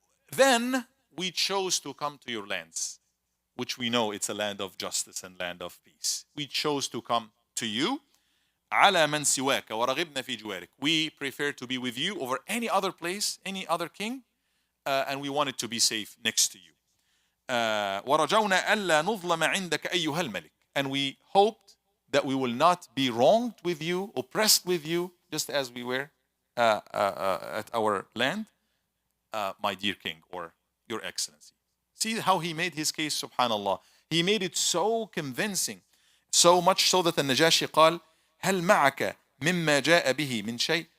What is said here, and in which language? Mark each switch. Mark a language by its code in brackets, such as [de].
[en] Then we chose to come to your lands, which we know it's a land of justice and land of peace. We chose to come to you. [ar] على من سواك ورغبنا في جوارك. [en] We prefer to be with you over any other place, any other king, and we wanted to be safe next to you. [ar] ورجونا ألا نظلم عندك أيها الملك. [en] And we hoped that we will not be wronged with you, oppressed with you, just as we were at our land, my dear king, or your excellency. See how he made his case, subhanallah. He made it so convincing, so much so that the Najashi [ar] قال هل معك مما جاء به من شيء.